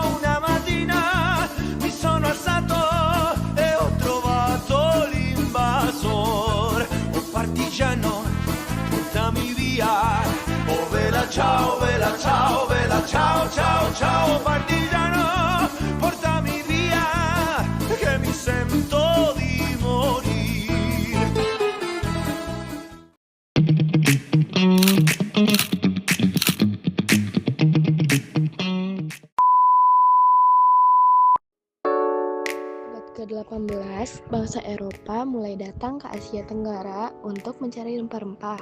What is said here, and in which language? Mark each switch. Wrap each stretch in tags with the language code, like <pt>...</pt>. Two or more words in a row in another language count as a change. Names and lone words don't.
<it>Una mattina mi sono alzato e ho trovato l'invasor. Oh partigiano, portami via, oh vela ciao, vela ciao, vela ciao, ciao, ciao. Partigiano, portami via, che mi sento di morire.</it> <id>ke-18, bangsa Eropa mulai datang ke Asia Tenggara untuk mencari rempah-rempah.</id>